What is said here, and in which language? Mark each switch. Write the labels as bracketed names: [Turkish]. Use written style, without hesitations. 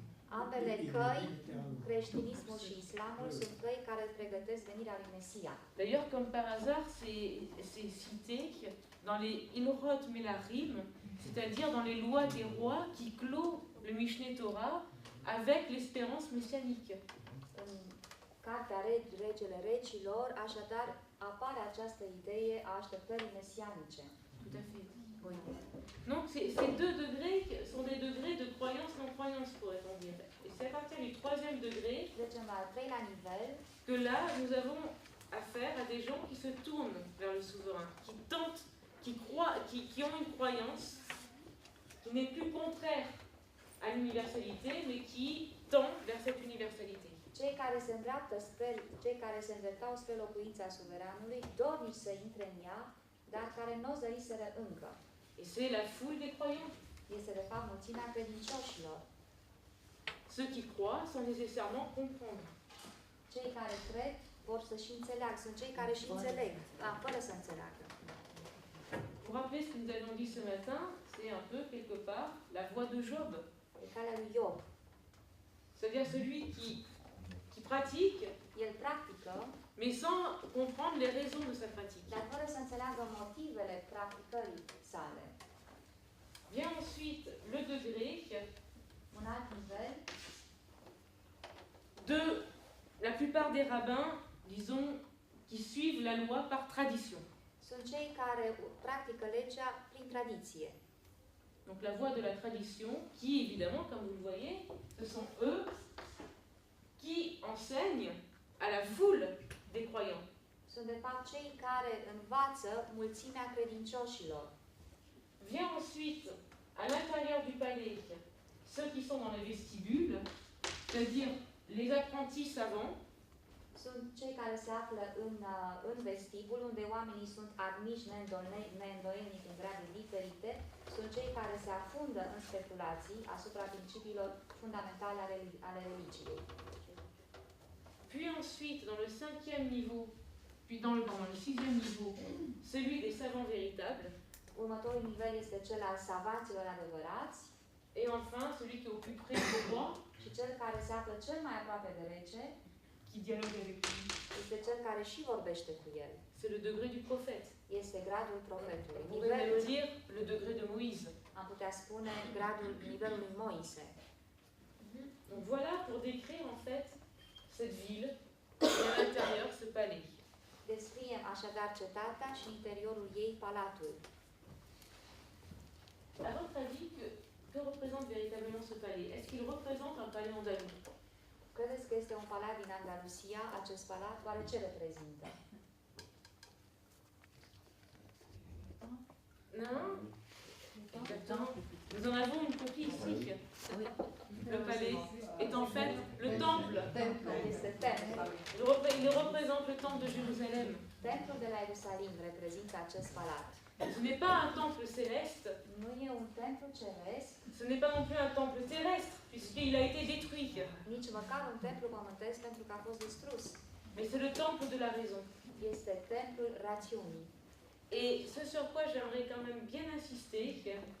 [Romanian] Ambele căi, creștinismul și islamul, sunt căi care pregătesc venirea lui Mesia. [French] D'ailleurs, comme par hasard, c'est cité dans les Ilhot Melarim, c'est-à-dire dans les lois des rois qui clôt le Mishneh Torah avec l'espérance messianique. [Romanian] În cartea Regele Regilor, așadar, apare această idee a așteptării mesianice. [French] Tout à fait. Oui. Donc ces deux degrés sont des degrés de croyance-non-croyance, pourrait-on dire. Et c'est à partir du troisième degré [Romanian] Trecem la al treilea nivel, [French] que là, nous avons affaire à des gens qui se tournent vers le souverain, qui tentent, qui croient, qui ont une croyance qui n'est plus contraire à l'universalité, mais qui tend vers cette universalité. [Romanian] Cei care se îndreaptă cei care se îndreptau spre locuința suveranului, dornici să intre în ea, dar care nu o zăriseră încă. [French] Et c'est la foule des croyants. [Romanian] Este de fapt mulțimea credincioșilor. [French] Ceux qui croient sans nécessairement comprendre. [Romanian] Cei care cred vor să și înțeleagă. Sunt cei care și înțeleg, fără să înțeleagă. [French] Pour rappeler ce que nous avions dit ce matin, c'est un peu quelque part la voie de Job. [Romanian] E calea lui Iob. [French] C'est-à-dire celui qui pratique, [Romanian] El practică, [French] mais sans comprendre les raisons de sa pratique. [Romanian] dar fără să înțeleagă motivele practicării sale. [French] Vient ensuite le degré [Romanian] Un alt nivel [French] de la plupart des rabbins, disons, qui suivent la loi par tradition. [Romanian] sunt cei care practică legea prin tradiție. [French] Donc la voie de la tradition, qui évidemment, comme vous le voyez, ce sont eux qui enseignent à la foule des croyants. [Romanian] Sunt de fapt cei care învață mulțimea credincioșilor. [French] Vient ensuite, à l'intérieur du palais, ceux qui sont dans les vestibules, c'est-à-dire les apprentis savants, [Romanian] Sunt cei care se află în vestibul, unde oamenii sunt admiși neîndoielnic în grade diferite. Sunt cei care se afundă în speculații asupra principiilor fundamentale ale religiei. [French] puis ensuite, dans le 5e niveau, puis dans le 6e niveau, celui des savants véritables, [Romanian] Următorul nivel este cel al savanților adevărați [French] et enfin celui qui est au plus près du roi, [Romanian] și cel care se află cel mai aproape de rege [French] qui dialogue avec lui. [Romanian] este cel care și vorbește cu el. [French] C'est le degré du prophète. [Romanian] Este gradul profetului. [French] On pourrait même dire le degré de Moïse. [Romanian] Am putea spune nivelul lui Moise. [French] Donc voilà pour décrire en fait cette ville et à l'intérieur ce palais. [Romanian] Descriem așadar cetatea și interiorul ei palatul. [French] À votre avis, que représente véritablement ce palais? Est-ce qu'il représente un palais andalou? [Romanian] Credeți că este un palat din Andalusia, acest palat? Oare ce reprezintă? [French] Non? Exactement. Nous en avons une copie ici. Le palais est en fait le temple. [Romanian] Este templul. [French] Il représente le temple de Jérusalem. [Romanian] Templul de la Ierusalim reprezintă acest palat. [French] Ce n'est pas un temple céleste, [Romanian] Nu e un templu ceresc, [French] ce n'est pas non plus un temple terrestre, puisqu'il a été détruit. [Romanian] nici măcar un templu pământesc pentru că a fost distrus. [French] Mais c'est le temple de la raison. [Romanian] Este templul rațiunii. [French] Et ce sur quoi j'aimerais quand même bien insister, c'est